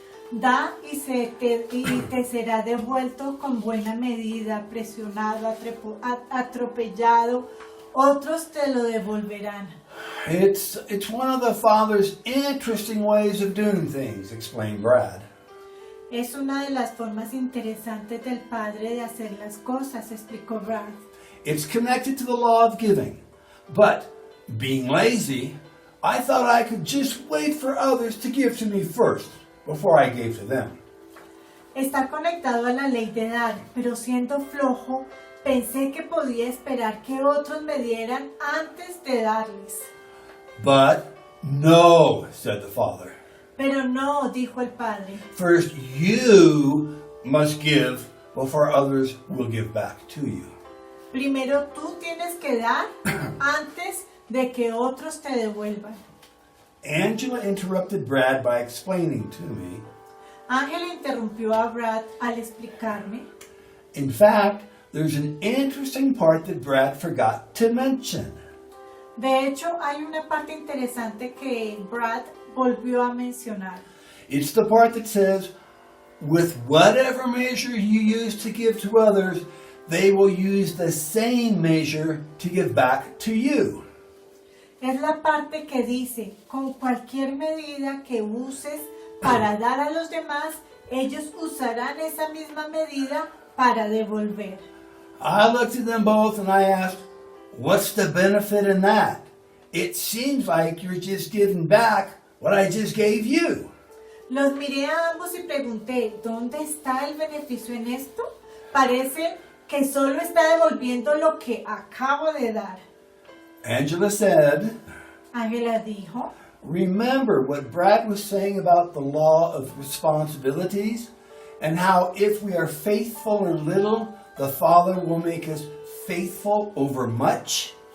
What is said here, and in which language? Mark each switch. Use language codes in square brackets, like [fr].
[es] da y te será devuelto con buena medida, presionado, atropellado, otros te lo devolverán. [en] It's one of the Father's interesting ways of doing things, explained Brad. [es] Es una de las formas interesantes del Padre de hacer las cosas, explicó Brad. [en] It's connected to the law of giving. But, being lazy, I thought I could just wait for others to give to me first, before I gave to them. [es] Está conectado a la ley de dar, pero siendo flojo, pensé que podía esperar que otros me dieran antes de darles. [en] But, no, said the Father. [es] Pero no, dijo el Padre. [en] First, you must give before others will give back to you. [es] Primero tú tienes que dar antes de que otros te devuelvan. [en] Angela interrupted Brad by explaining to me. [es] Ángela interrumpió a Brad al explicarme. [en] In fact, there's an interesting part that Brad forgot to mention. [es] De hecho, hay una parte interesante que Brad volvió a mencionar. [en] It's the part that says, with whatever measure you use to give to others, they will use the same measure to give back to you. [es] Es la parte que dice, con cualquier medida que uses para dar a los demás, ellos usarán esa misma medida para devolver. [en] I looked at them both and I asked, what's the benefit in that? It seems like you're just giving back what I just gave you. [es] Los miré a ambos y pregunté, ¿dónde está el beneficio en esto? Parece que solo está devolviendo lo que acabo de dar. [en] Angela said, [es] Ángela dijo, [en] remember what Brad was saying about the law of responsibilities and how if we are faithful in little, the Father will make us faithful over much?